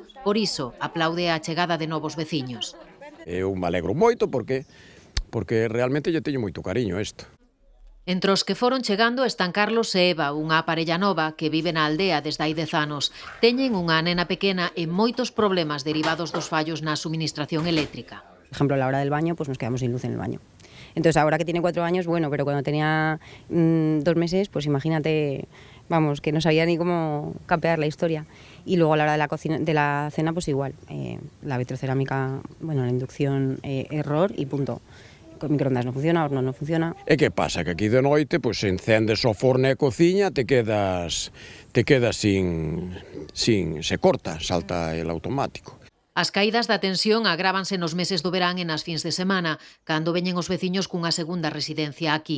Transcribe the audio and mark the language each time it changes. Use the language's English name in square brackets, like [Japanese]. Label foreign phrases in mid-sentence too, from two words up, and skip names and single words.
[Galician] Por iso, aplaude a chegada de novos veciños. Eu me alegro moito porque realmente lle teño moito cariño a isto. Entre os que foron chegando están Carlos e Eva, unha parella nova que vive na aldea desde hai 10 anos. Teñen unha nena pequena e moitos problemas derivados dos fallos na suministración eléctrica. [Spanish] Por ejemplo, a la hora del baño, pues nos quedamos sin luz en el baño. Entonces, ahora que tiene 4 años, bueno, pero cuando tenía 2 meses, pues imagínate, vamos, que no sabía ni cómo capear la historia. Y luego a la hora de la cena, pues igual. La vitrocerámica, bueno, la inducción, error y punto. Con microondas no funciona, horno no funciona. [Galician] E que pasa? Que aquí de noite, pois, encendes o forno e a cociña, [Spanish] te quedas sin se corta, salta el automático. [Galician] As caídas da tensión agrávanse nos meses do verán e nas fins de semana, cando veñen os veciños cunha segunda residencia aquí.